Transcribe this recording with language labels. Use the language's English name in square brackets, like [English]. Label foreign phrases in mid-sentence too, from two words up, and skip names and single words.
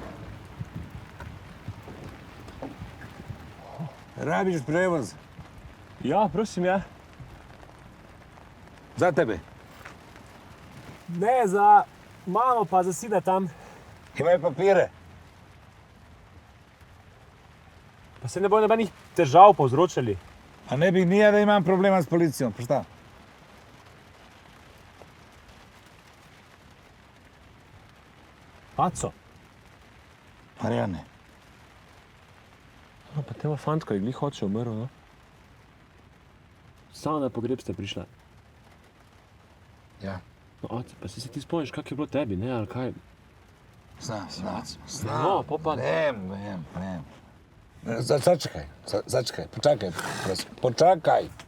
[Slovenian] Rabiš prevoz? Ja, prosim, ja. Za tebe. Ne, za mamo pa za sina tam. Imaj papire. Pa se ne bojo nobenih težav povzročali. [Croatian] A ne bi nije da imam problema s policijom, pa šta? [Slovenian] Paco. Marijane. No, pa tema fantka je glih oče umrl, no? Samo na pogreb ste prišla. Ja. No, oče, pa si se ti spomniš, kak je bilo tebi, ne, ali kaj? Znam. No, popa. Vem. Začekaj, počakaj, prosim, počakaj.